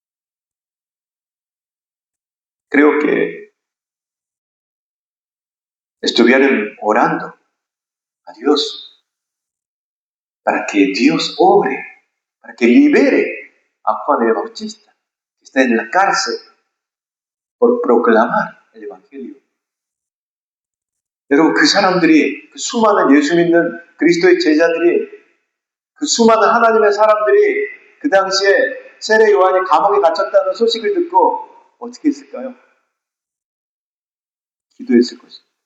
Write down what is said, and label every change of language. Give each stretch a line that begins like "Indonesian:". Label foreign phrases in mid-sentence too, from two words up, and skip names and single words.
Spanish: Creo que estuvieron orando a Dios para que Dios obre, para que libere a Juan el Bautista, que está en la cárcel por proclamar el Evangelio.
Korean: 여러분, 그 사람들이, 그 수많은 예수 믿는 그리스도의 제자들이, 그 수많은 하나님의 사람들이 그 당시에 세례 요한이 감옥에 갇혔다는 소식을 듣고 어떻게 했을까요? 기도했을 것입니다.